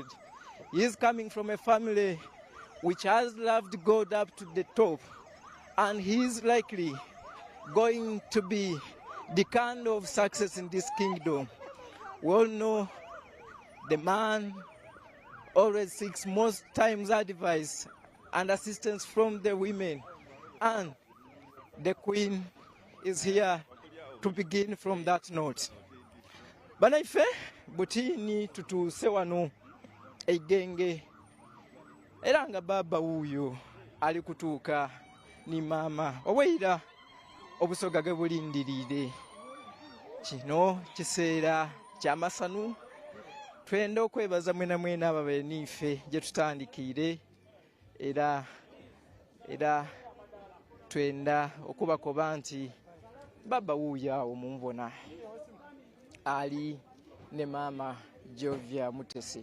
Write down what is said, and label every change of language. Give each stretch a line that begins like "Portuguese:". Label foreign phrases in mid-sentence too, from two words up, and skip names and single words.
English: He is coming from a family which has loved God up to the top, and he is likely going to be the kind of success in this kingdom. We all know the man always seeks most times advice and assistance from the women, and the queen is here to begin from that note.
Soga: Banaife butini tutuuse wano Igenge, era nga baba wuyo ali kutuuka ni mama oweira obusoga ge bulindirire. Kino kiseera kyamasanu, twenda okwebaza mwena mwena ababeniife gye tutandikire, era twenda okubakoba nti baba wuuyo awo mumubona ali ne mama Jovia Mutesi.